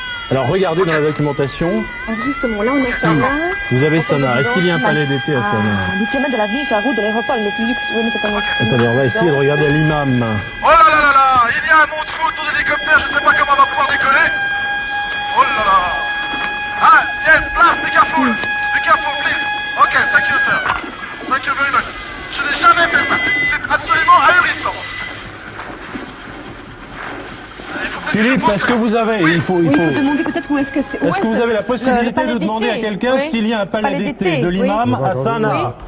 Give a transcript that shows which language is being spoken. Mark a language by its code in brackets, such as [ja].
[fr] Alors regardez dans la documentation, Alors justement, là on est Sanaa. vous avez Sanaa. Est-ce qu'il y a un palais d'été à Sanaa? 10 km de la ville, sur la route de l'aéroport, le plus luxe. Oui, mais c'est un autre. Attendez, on va essayer de regarder l'imam. Oh là là, il y a un monde fou autour de l'hélicoptère, je sais pas comment on va pouvoir décoller. Oh là là. [en] Ah, yes, blast, be careful, please. Ok, thank you, sir. Thank you very much. [fr] Je n'ai jamais fait ça, c'est absolument ahurissant. Philippe, est-ce que vous avez, Oui, il faut demander peut-être où est-ce que c'est. Est-ce que vous avez la possibilité de demander à quelqu'un s'il y a un palais d'été de l'imam à Sanaa?